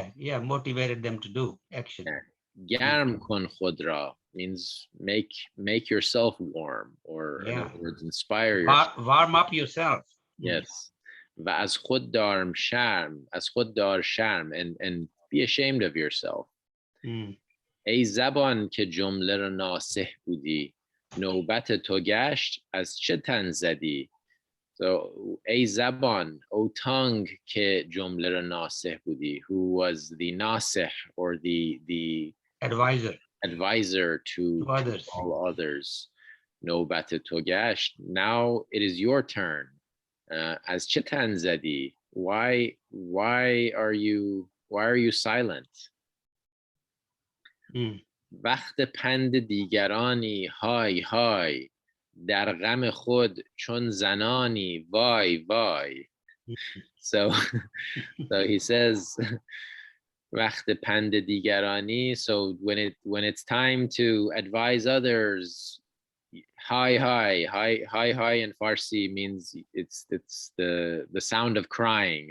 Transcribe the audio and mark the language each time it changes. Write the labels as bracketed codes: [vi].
[en] Yeah, motivated them to do action. Garm kun khudra means make yourself warm, or in other words, inspire yourself. Warm up yourself. Yes. Va az khud dar sharm, and be ashamed of yourself. [fa] ای زبان که جمله را ناصح بودی، نوبت تو گشت از چه تن زدی. [en] So, [fa] ای زبان, [en] O tongue [fa] که جمله را ناصح بودی, [en] who was the nasih, or the advisor to others. all others. [fa] نوبت تو گشت, [en] now it is your turn. [fa] از چه تن زدی, [en] why are you silent? [fa] وقت پند دیگرانی های های، در غم خود چون زنانی وای وای. [en] So he says [fa] وقت پند دیگرانی, [en] so when it's time to advise others, hi in Farsi means it's the sound of crying.